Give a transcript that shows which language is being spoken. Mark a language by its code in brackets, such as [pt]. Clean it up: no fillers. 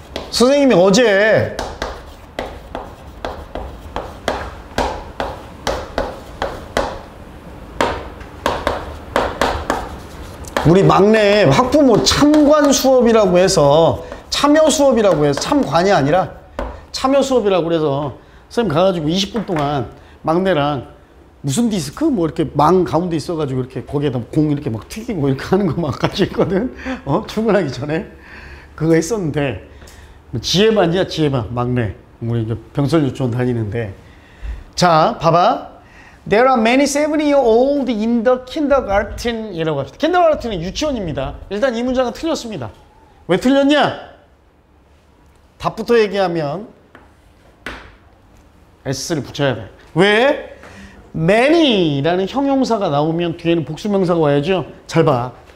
[ko] 선생님이 어제 우리 막내 학부모 참관 수업이라고 해서 참여 수업이라고 해서 참관이 아니라 참여 수업이라고 그래서 선생님 가가지고 20분 동안 막내랑 무슨 디스크 뭐 이렇게 망 가운데 있어가지고 이렇게 거기에다 공 이렇게 막 튀기고 이렇게 하는 거 막 같이 했거든. 출근하기 전에 그거 했었는데 지혜반이야 지혜반 막내 우리 이제 병설 유치원 다니는데 자 봐봐. [en] There are many 7-year-old in the kindergarten [ko] 이라고 합시다. kindergarten은 유치원입니다. 일단 이 문장은 틀렸습니다. 왜 틀렸냐? 답부터 얘기하면 s를 붙여야 돼. 왜? many라는 형용사가 나오면 뒤에는 복수명사가 와야죠. 잘 봐.